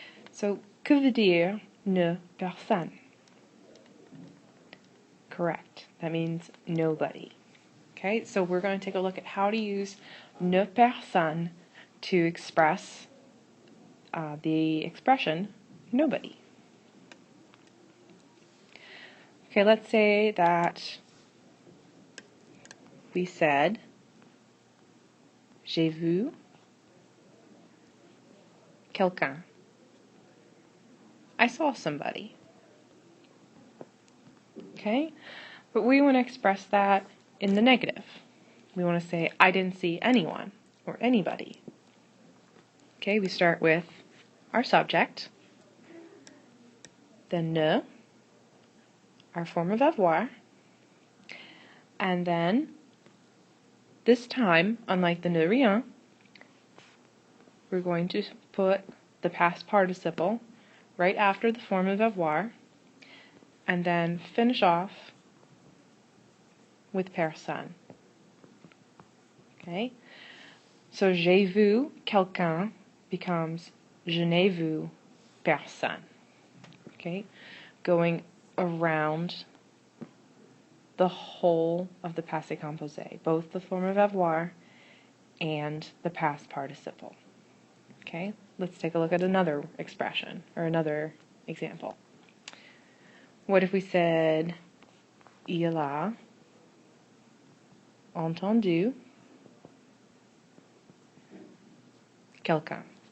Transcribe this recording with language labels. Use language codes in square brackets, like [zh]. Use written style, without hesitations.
[fr] So, que veut dire ne personne? [en] Correct. That means nobody. Okay, so we're going to take a look at how to use ne personne to express the expression nobody. Okay, let's say that we said [fr] j'ai vu quelqu'un. [en] I saw somebody. Okay, but we want to express that in the negative. We want to say I didn't see anyone or anybody. Okay, we start with our subject, then ne, our form of avoir, and then this time, unlike the ne rien, we're going to put the past participle right after the form of avoir, and then finish off with personne. Okay? [fr] So j'ai vu quelqu'un [en] becomes [fr] je n'ai vu personne. [en] Okay? Going around the whole of the passé composé, both the form of avoir and the past participle. Okay? Let's take a look at another expression or another example. What if we said [fr] il a entendu quelqu'un?